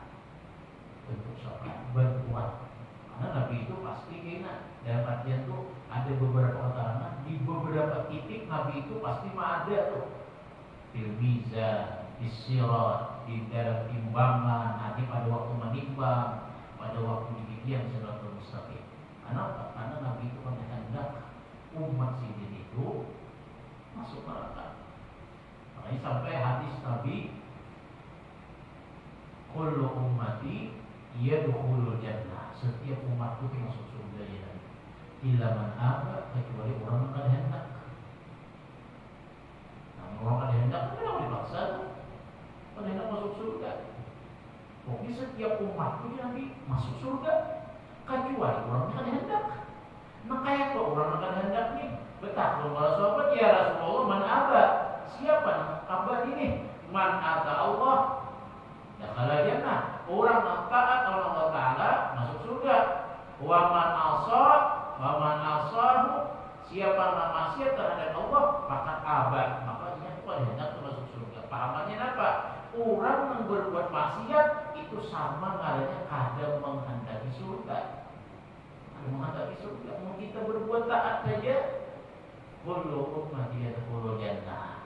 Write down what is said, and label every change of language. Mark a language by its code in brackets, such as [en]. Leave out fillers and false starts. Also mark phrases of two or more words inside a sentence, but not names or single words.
[id] Bentuk syafaat bantuan. Karena Nabi itu pasti kena. Dalam artian itu ada beberapa keterangan di beberapa titik Nabi itu pasti ada tuh. [ar] Fil mizan, [id] di sirat, di dalam timbangan, nanti pada waktu menimbang, pada waktu dibikin [ar] siratal mustaqim. [id] Kenapa? Karena Nabi itu hendak umat sidin itu masuk neraka. Makanya sampai hadis Nabi, [ar] kullu ummati yadkhulul jannah. [id] Setiap umatku masuk surga [ar] ya Nabi. Illa man aba, [id] kecuali orang yang kada hendak. Nah, orang kada hendak kenapa dipaksa tuh? Kada hendak masuk surga. Pokoknya setiap umatku [ar] ya Nabi [id] masuk surga, kecuali orang yang kada hendak. Nah kayak kok orang yang kada hendak nih. Betah kalau para sahabat, [ar] ya Rasulullah, man aba. [id] Siapa aba ini? [ar] Man ata Allah, dakhala jannah. [id] Orang yang taat Allah Ta'ala masuk surga. [ar] Wa man asahu, [id] siapa yang maksiat terhadap Allah, maka aba. Makanya itu ada hendak masuk surga. Pahamannya apa? Orang yang berbuat maksiat itu sama ngaranya kada menghendaki surga. Ada menghendaki surga. Mau kita berbuat taat saja, [ar] kullu ummati yadkhulul jannah.